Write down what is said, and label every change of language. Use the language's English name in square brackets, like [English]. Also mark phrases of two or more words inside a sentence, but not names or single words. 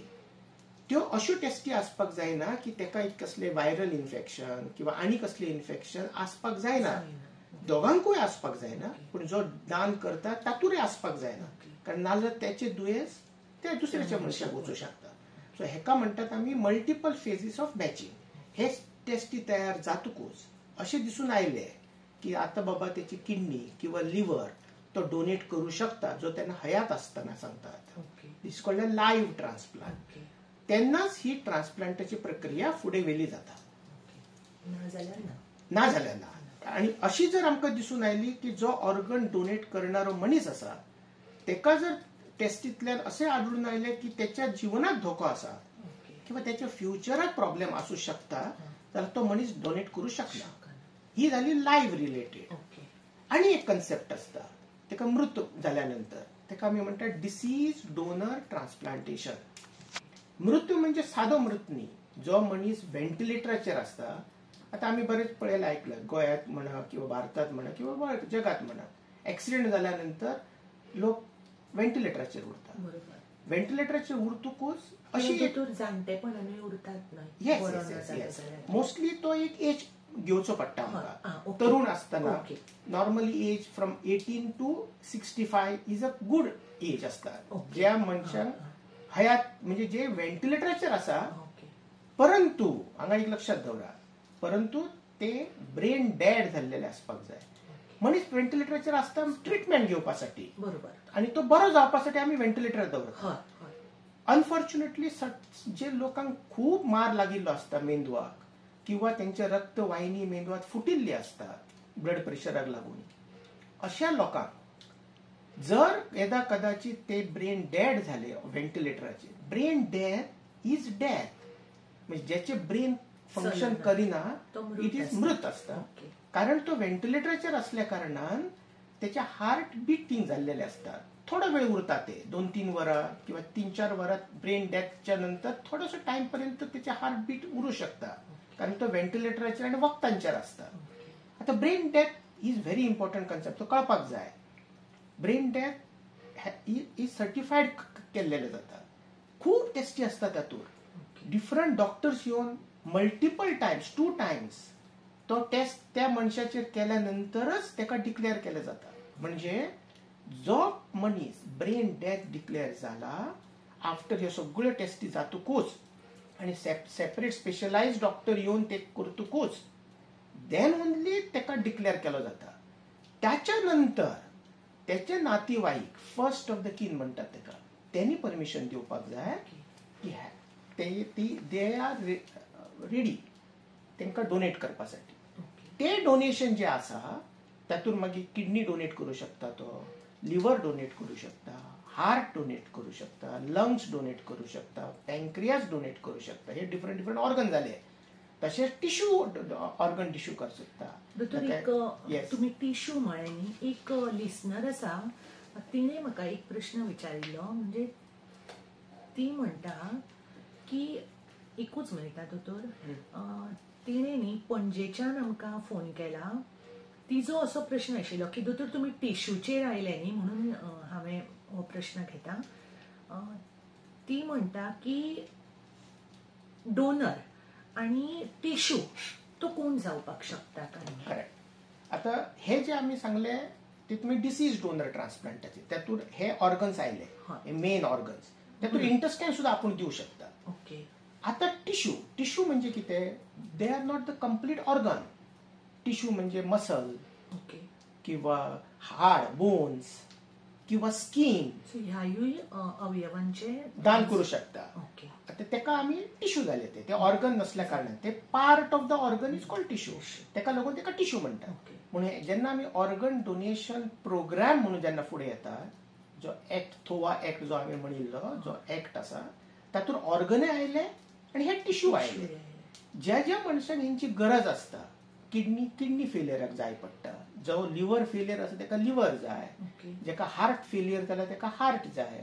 [Konkani] त्यो अश्यो टेस्टी आसपाक जायना की तेका एक कसले [English] viral infection [Konkani] किंवा आनी कसले इन्फेक्शन आसपाक जायना. दोगांकूय आसपाक जायना, पण जो दान करता तातूंय आसपाक जायना, कारण नाजाल्यार त्याचे दुयेंस ते दुसऱ्याच्या मनशाक वचूं शकता. सो हेका म्हणटात आमी [English] multiple phases of matching. [Konkani] हे टेस्टी तयार जातकूच अशें दिसून आयले की आता बाबा त्याची किडनी किंवा लिव्हर तो डोनेट करू शकता, जो त्यांना हयात असताना सांगतात. [English] this called a live transplant. [Konkani] तेन्नाच ही ट्रान्सप्लांटाची प्रक्रिया फुडें वेली जाता, ना जाल्यार ना. आणि अशी जर आमकां दिसून आयली की जो [English] organ donate [Konkani] करणारो मनीस आसा तेका जर टेस्टींतल्यान असे आढळून आयले की त्याच्या जीवनाक धोको आसा किंवा त्याच्या फ्युचराक प्रॉब्लेम असू शकता, जाल्यार तो मनीस डोनेट करू शकना. ही जाली [English] live related. [Konkani] आणि एक कन्सेप्ट असता तेका मृत जाल्यानंतर तेका आमी म्हणटात [English] deceased donor transplantation. [Konkani] मृत्यू म्हणजे साधो मृत न्ही. जो मनीस व्हेंटिलेटराचेर असता, आता आम्ही बरेच पळयला ऐकलं गोयात म्हणा किंवा भारतात म्हणा किंवा जगात म्हणा, ऍक्सिडेंट झाल्यानंतर लोक व्हेंटिलेटराचेर उरतात. व्हेंटिलेटराचेर उरतकूच अशी जाणटेपणाने उरतात. मोस्टली तो एक एज घेवचो पडटा आमकां. तरुण असताना [English] normally age from 18 to 65 is a good age असता. [Konkani] ज्या मनशांक हयात म्हणजे जे व्हेंटिलेटराचेर आसा, परंतु हांगा एक लक्षात दवरा, परंतु ते [English] brain dead [Konkani] झालेले आसपाक जाय. मनीस व्हेंटिलेटराचेर आसता ट्रिटमेंट घेवपासाठी, बरोबर, आणि तो बरो जावपासाठी आमी व्हेंटिलेटर दवरतात. अनफॉर्च्युनेटली जे लोकांक खूप मार लागिल्लो असता मेंदवाक किंवा त्यांच्या रक्तवाहिनी मेंदवात फुटिल्ली असतात ब्लड प्रेशराक लागून, अशा लोकांक जर येदा कदाचित ते [English] brain dead [Konkani] झाले व्हेंटिलेटराचे, [English] brain death is death, [Konkani] म्हणजे ज्याचे [English] brain function [Konkani] करिना [English] it is [Konkani] मृत असता. कारण तो व्हेंटिलेटराचेर असल्या कारणान त्याच्या [English] heart beating [Konkani] झालेले असतात. थोडा वेळ उरता ते 2-3 वरां किंवा 3-4 वरात ब्रेन डेथच्या नंतर थोडंसं टाइम पर्यंत त्याचे [English] heart beat [Konkani] उरू शकता, कारण तो व्हेंटिलेटराचेर आणि वखदांचेर असता. आता [English] brain death is very important concept, [Konkani] तो कळपाक जाय. [English] brain death is certified [Konkani] केलेले जाता. खूप टेस्टी असतात तातूंत. [English] different doctors [Konkani] येऊन [English] multiple times 2 times [Konkani] तो टेस्ट त्या मनशाचेर केल्यानंतरच त्याका डिक्लेअर केलं जाता. म्हणजे जो मनीस [English] brain death declare [Konkani] झाला आफ्टर ह्यो सगळ्यो टेस्टी जातकूच आणि [English] separate specialized doctor [Konkani] येऊन ते करतकूच [English] then only [Konkani] तेका डिक्लेअर केलो जाता. त्याच्यानंतर त्याचे नातेवाईक [English] first of the kin [Konkani] म्हणतात तेका, त्यांनी परमिशन दिवपाक जाय की [English] they are ready [Konkani] तांकां डोनेट करपासाठी. ते डोनेशन जे आसा तातूंत मागीर [English] kidney donate [Konkani] करू शकता, तो [English] liver donate [Konkani] करू शकता, [English] heart donate [Konkani] करू शकता, [English] lungs donate [Konkani] करू शकता, [English] pancreas donate [Konkani] करू शकता. हे [English] different organ [Konkani] झाले. तसेच [English] tissue organ tissue [Konkani] करू शकता. तुम्ही टिश्यू म्हळे न्ही, एक लिसनर आसा तिने म्हाका एक प्रश्न विचारिल्लो. म्हणजे ती म्हणटा की एकूच मिनिट दोतोर, तिने न्ही पणजेच्यान आमकां फोन केला. तिजो असो प्रश्न आशिल्लो की दोतोर तुमी टिश्यूचेर आयले न्ही, म्हणून हांवें हो प्रश्न घेता. ती म्हणटा की डोनर आणि टिश्यू तो कोण जावपाक शकता काय? आता हे जे आम्ही सांगले ते तुम्ही [English] deceased donor [Konkani] ट्रान्सप्लांटाचे, त्यातून हे ऑर्गन्स आयले, हे [English] main organs, [Konkani] त्यातून इंटेस्टाईन सुद्धा आपण देऊ शकता. ओके. आता टिश्यू म्हणजे कितें, [English] they are not the complete organ. [Konkani] टिश्यू म्हणजे मसल, ओके, किंवा हाड, बोन्स किंवा स्किन, ह्याही अवयवांचे दान करू शकता. ओके. आता तेका आम्ही टिश्यू झाले, ते ऑर्गन नसल्या कारणान ते [English] part of the organ is called tissue. [Konkani] तेका लागून तेका टिश्यू म्हणतात. म्हणून जेन्ना आम्ही [English] organ donation program [Konkani] म्हणून जेन्ना फुडें येता, जो ऍक्ट थोवा ऍक्ट जो आम्ही म्हणिल्लो, जो ऍक्ट आसा तातूंत ऑर्गनय आयले आणि हे टिश्यू आयले. ज्या ज्या मनशाक हेंची गरज असता, किडनी फेलियराक जाय पडटा, जो [English] liver failure [Konkani] आसा ताका लिव्हर जाय, जेका [English] heart failure [Konkani] जाल्यार ताका हार्ट जाय.